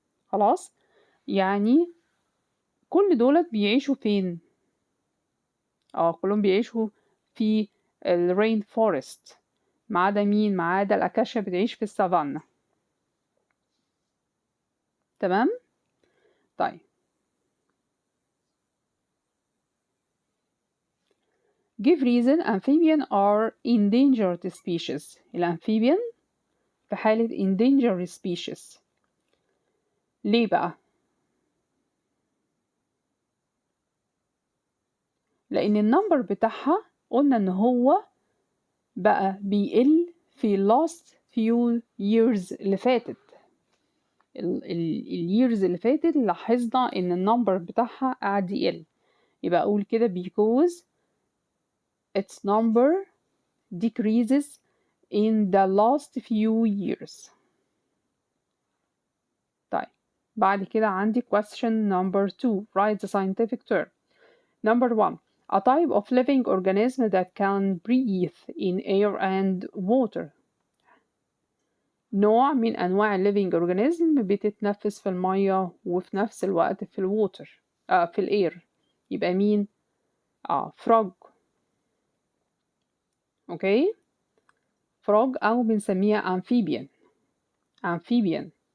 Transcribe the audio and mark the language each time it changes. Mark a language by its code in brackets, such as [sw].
[ar] خلاص، يعني كل دولت بيعيشوا فين؟ كلهم بيعيشوا في الرين فورست ما عدا مين؟ ما عدا الأكاشيا بتعيش في السافانا. تمام. [en] طيب give reason amphibian are endangered species. [ar] الأمفيبيان في حالة [en] endangered species. [ar] ليه بقى؟ لأن النمبر بتاعها قلنا إن هو بقى بيقل في [en] last few years [ar] اللي فاتت. الييرز اللي فاتت لاحظنا إن النمبر بتاعها قاعد يقل. يبقى أقول كده [en] because its number decreases in the last few years. [ar] طيب بعد كده عندي [en] question number 2 write the scientific term. number 1 a type of living organism that can breathe in air and water. [ar] نوع من أنواع [en] living organism [ar] بتتنفس في المية وفي نفس الوقت في الووتر في الاير. يبقى مين؟ frog. اوكي، frog أو بنسميها amphibian.